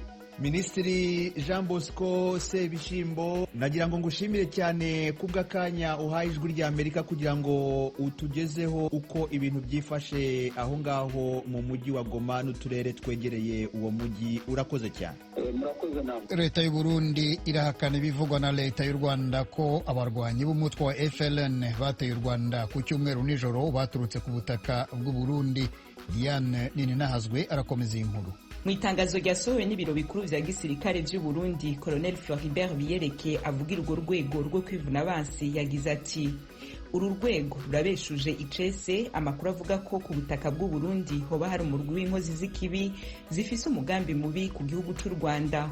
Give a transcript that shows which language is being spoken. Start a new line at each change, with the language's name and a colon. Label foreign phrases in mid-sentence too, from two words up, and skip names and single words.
Kinyarwanda: Minisitiri Jean Bosco Sebishimbo, nagira ngo ngushimire cyane kubw'akanya uhaye ijwi ry'Amerika kugira ngo utugezeho uko ibintu byifashe aho ngaho mu mujyi wa Goma n'uturere twegereye uwo mujyi. Urakoze cyane. Murakoze namwe. Leta y'u Burundi irahakana ibivugwa na leta y'u Rwanda ko abarwanyi b'umutwe wa FLN bateye u Rwanda ku cyumweru nijoro baturutse ku butaka bw'u Burundi. Diane Nininahazwe arakomeza iyi nkuru.
Rundi: Mu itangazo ryasohowe n'ibiro bikuru vya gisirikare vy'u Burundi, Colonel Floribert Biyereke avugira urwo rwego rwo kwivuna abansi yagize ati: uru rwego rurabeshuje icese amakuru avuga ko ku butaka bw'u Burundi hoba hari umurwi w'inkozi z'ikibi zifise umugambi mubi ku gihugu cy'u Rwanda.